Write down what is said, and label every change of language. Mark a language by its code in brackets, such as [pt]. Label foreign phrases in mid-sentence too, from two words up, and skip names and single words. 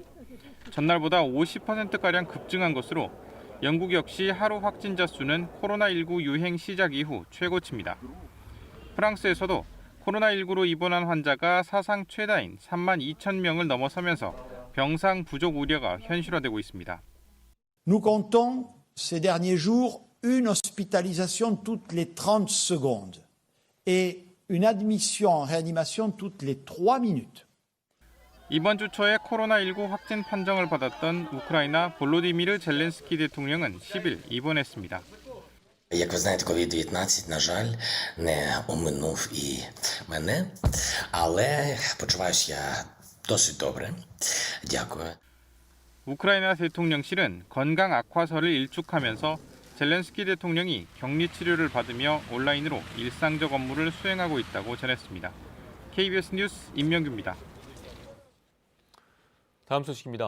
[ko] 전날보다 50%가량 급증한 것으로 영국 역시 하루 확진자 수는 코로나19 유행 시작 이후 최고치입니다. 프랑스에서도 코로나19로 입원한 환자가 사상 최다인 3만 2천 명을 넘어서면서 병상 부족 우려가 현실화되고 있습니다. [fr] Nous comptons ces derniers jours une hospitalisation toutes les 30 secondes et une admission en réanimation toutes les 3 minutes. [ko] 이번 주 초에 코로나19 확진 판정을 받았던 우크라이나 볼로디미르 젤렌스키 대통령은 10일 입원했습니다. [uk] Як ви знаєте, COVID-19, на жаль, не оминув і мене, але почуваюся я досить добре. Дякую. [ko] 우크라이나 대통령실은 건강 악화설을 일축하면서 젤렌스키 대통령이 격리 치료를 받으며 온라인으로 일상적 업무를 수행하고 있다고 전했습니다. KBS 뉴스 임명규입니다. 다음 소식입니다.